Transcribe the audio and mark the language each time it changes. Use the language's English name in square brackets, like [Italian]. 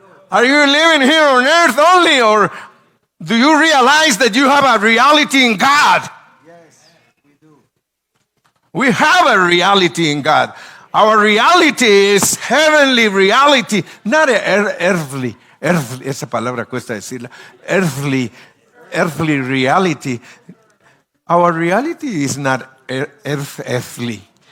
[English] Are you living here on earth only, or do you realize that you have a reality in God? Yes, we do. We have a reality in God. Our reality is heavenly reality, not earthly. [Spanish] Esa palabra cuesta decirla. [English] Earthly reality. Our reality is not earthly.